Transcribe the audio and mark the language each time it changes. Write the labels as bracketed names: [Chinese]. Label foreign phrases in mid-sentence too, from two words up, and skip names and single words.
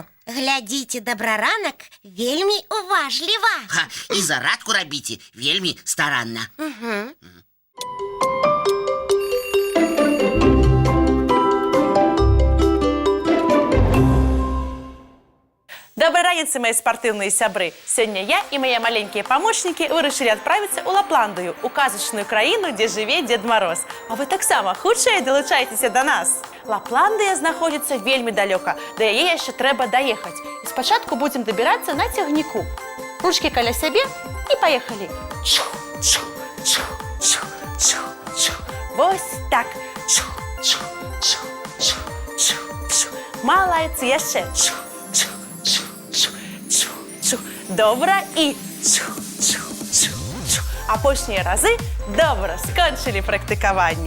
[Belarusian] Глядзіце дабраранак вельмі уважліва. І зарадку рабіце вельмі старанна. [Russian] Доброй раніцы, мои спортивные сябры. Сегодня я и мои маленькие помощники вырашили отправиться у Лапландию, [Belarusian] у казачную краіну, [Russian] где живет Дед Мороз. [Belarusian] А вы таксама хутчэй долучайтеся до нас. Лапландия знаходится вельмі далёка, да яе яшчэ трэба доехать. [Russian] И спочатку будем добираться на цягніку. [Belarusian] Ручки каля сябе [Russian] и поехали. [Belarusian] Вось так. Малайцы яшчэ. Добра і апошнія разы добра скончылі практыкаванне.